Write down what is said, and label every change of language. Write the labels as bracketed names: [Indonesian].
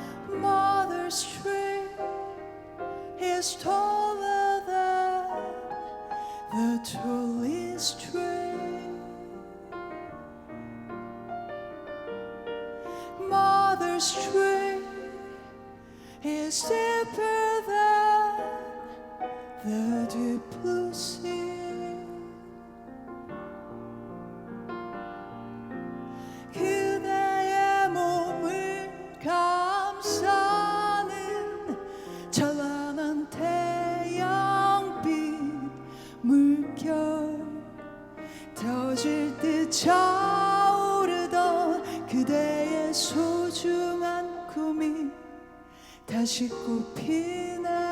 [English] Mother's tree is taller than the tallest tree. Mother's tree is deeper than the deep blue sea. [Korean] 그대의 몸을 감싸는 찬란한 태양빛 물결 터질 듯 차오르던 그대의 소중한 꿈이 다시 꽃피네